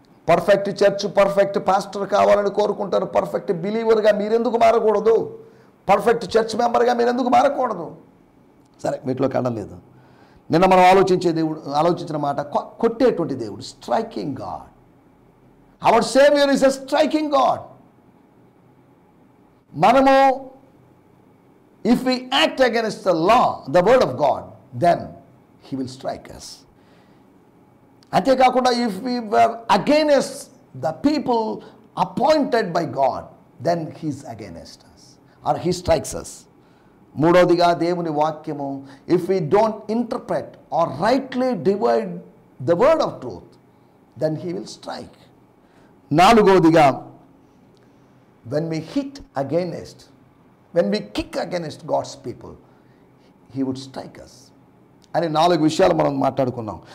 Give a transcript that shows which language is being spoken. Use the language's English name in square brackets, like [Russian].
[Telugu] Perfect church, perfect pastor కావాలని కోరుకుంటారు. Perfect బిలీవర్గా మీరెందుకు మారకూడదు? పర్ఫెక్ట్ చర్చ్ మెంబర్గా మీరెందుకు మారకూడదు? సరే, వీటిలోకి వెళ్ళలేదు. నిన్న మనం ఆలోచించిన మాట కొట్టేటువంటి దేవుడు, [English] Striking God. Our saviour is a striking God. మనము if we act against the law, the word of God, then he will strike us. అంతేకాకుండా if we were against the people appointed by God, then he is against us or he strikes us. [Telugu] మూడవదిగా దేవుని వాక్యము, [English] If we don't interpret or rightly divide the word of truth then he will strike. [Telugu] నాలుగవదిగా, [English] when we hit against, when we kick against God's people, he would strike us [Telugu] అని 4 విషయాలు మనం మాట్లాడుకున్నాం.